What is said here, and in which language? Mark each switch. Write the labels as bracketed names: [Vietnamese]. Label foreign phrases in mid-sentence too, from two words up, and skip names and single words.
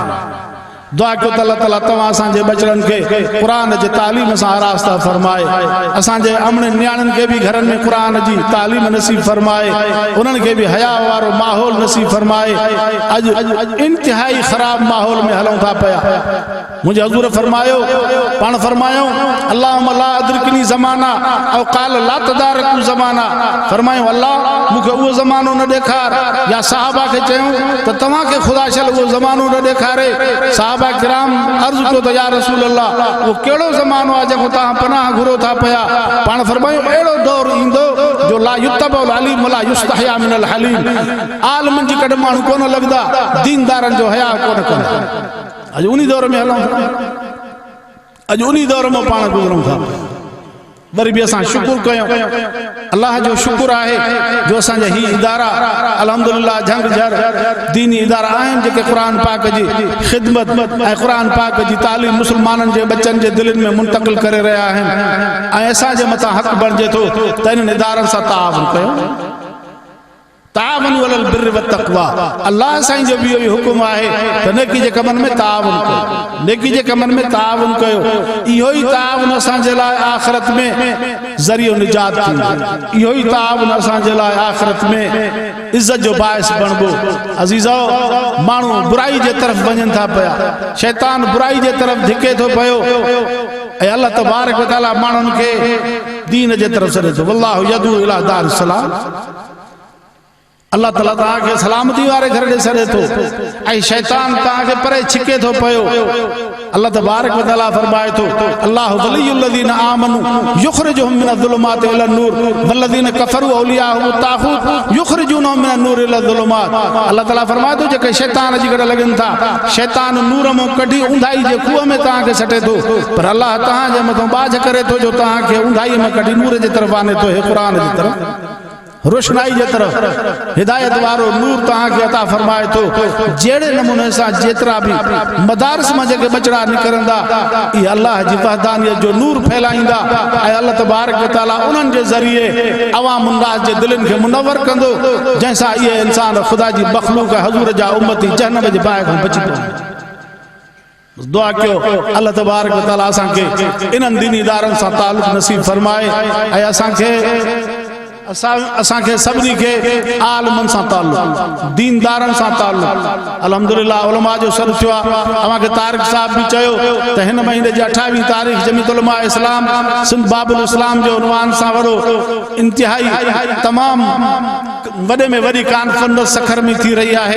[Sindhi] दुआ कयो त अल्लाह ताला तव्हां असांजे बचड़नि खे क़ुरान जे तालीम सां आरास्ता फरमाए, असांजे अमड़नि न्याणियुनि खे बि घरनि में क़ुरान जी तालीम नसीब फरमाए, उन्हनि खे बि हया वारो माहौल नसीब फरमाए। अॼु इंतिहाई ख़राब माहौल में हलूं था पिया। मुंहिंजे हज़ूर फरमायो, पाण फरमायूं [Arabic] اللهم لا أدركني زمانا أو قال لا تداركوا زمانا, [Sindhi] फरमायूं अल्लाह मूंखे उहो ज़मानो न ॾेखार, या सहाबा खे चयूं त तव्हांखे ख़ुदा शल उहो ज़मानो न ॾेखारे। सहाबा किराम अर्ज़ कयो त [Arabic] يا رسول الله [Sindhi] उहो कहिड़ो ज़मानो आहे जेको तव्हां पनाह घुरो था पिया? पाण फरमायूं अहिड़ो दौर ईंदो जो [Arabic] لا يتبع العليم ولا يستحيا من الحليم, [Sindhi] आलमनि जी कॾहिं माण्हू कोन लॻंदा, दीनदारनि जो हया कोन कंदा। अॼु उन दौर में हलूं था, अॼु उन दौर में पाण गुज़रूं था। वरी बि असां शुक्र कयूं, अल्लाह जो शुक्र आहे जो असांजा ही इदारा अल्हम्दुलिल्लाह झंग झर दीनी इदारा आहिनि जेके क़ुरान पाक जी ख़िदमत ऐं क़ुरान पाक जी तालीम मुस्लमाननि जे बचनि जे दिलनि में मुंतक़िल करे रहिया आहिनि, ऐं असांजे मथां हक़ बणिजे थो त इन्हनि इदारनि सां ताउन कयूं। [Arabic] تعاونوا على البر و التقوى, [Sindhi] अल्लाह साईं जो बि इहो ई हुकुम आहे त नेकी जे कमनि में ताउन कयो, नेकी जे कमनि में ताउन कयो। इहो ई ताउन असांजे लाइ आख़िरत में ज़रियो निजात थींदो, इहो ई ताउन असांजे लाइ आख़िरत में इज़त जो बाइस बणबो। अज़ीज़ो माण्हू बुराई जे तरफ़ वञनि था पिया, शैतान बुराई जे तरफ़ धिके थो पियो, ऐं अल्लाह तबारक व तआला माण्हुनि खे दीन जे तरफ़ सॾे थो। [Arabic] والله يدعو إلى دار السلام. [Sindhi] अल्लाह ताला तव्हांखे सलामती वारे घर ॾे सॾे थो ऐं शैतान तव्हांखे परे छिके थो पियो। [Arabic] الله تبارك وتعالى [Sindhi] फरमाए थो [Arabic] الله ولي الذين آمنوا يخرجهم من الظلمات إلى النور والذين كفروا أولياؤهم الطاغوت يخرجونهم من النور إلى الظلمات. [Sindhi] अल्लाह ताला फरमाए थो जेके शैतान जी गॾु लॻनि था, शैतान नूर मां कढी ऊंधाई जे खूह में तव्हांखे सटे थो, पर अल्लाह तव्हांजे मथां बाझ करे थो जो तव्हांखे ऊंधाई में कढी नूर जे तरफ़ आने थो, हे क़ुरान जी तरफ़ रोशनाई जे तरफ़ हिदायत वारो नूर तव्हांखे अता फरमाए थो। जहिड़े नमूने सां जेतिरा बि मदारिस मां जेके बचड़ा निकिरंदा इहे अल्लाह जी वहदानियत जो नूर फैलाईंदा ऐं अल्लाह तबारक व तआला उन्हनि जे ज़रिए अवाम उन्नास जे दिलनि खे मुनव्वर कंदो, जंहिंसां इहे इंसान ख़ुदा जी मख़लूक़ हज़ूर जा उम्मती जहन्नम जे बाहि खां बची पवनि। दुआ कयो अल्लाह तबारक व तआला असांखे इन्हनि दीनी इदारनि सां तालुक़ नसीब फरमाए ऐं असांखे सभिनी खे आलमनि सां ताल्लुक़, दीनदारनि सां ताल्लुक़। अल्हम्दुलिल्लाह उलमा जो सर थियो आहे। अव्हांखे तारिक साहब बि चयो त हिन महीने जी 28 तारीख़ जमीयत उलमा इस्लाम सिंध बाबुल इस्लाम जो उनवान सां वॾो इंतिहाई तमामु वॾे में वॾी कॉन्फ्रेंस सखर में थी रही आहे।